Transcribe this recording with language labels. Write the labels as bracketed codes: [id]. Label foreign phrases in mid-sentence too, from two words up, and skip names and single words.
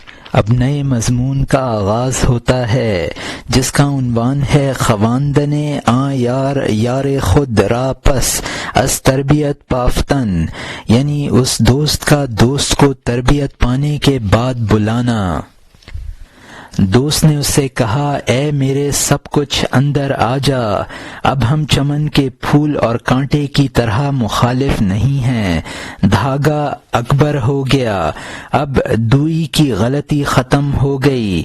[ur] اب نئے مضمون کا آغاز ہوتا ہے جس کا عنوان ہے [fa] خواندن آں یار یار خود را پس از تربیت پافتن، [ur] یعنی اس دوست کا دوست کو تربیت پانے کے بعد بلانا۔ دوست نے اس سے کہا، اے میرے سب کچھ اندر آ جا، اب ہم چمن کے پھول اور کانٹے کی طرح مخالف نہیں ہیں۔ دھاگا اکبر ہو گیا، اب دوئی کی غلطی ختم ہو گئی۔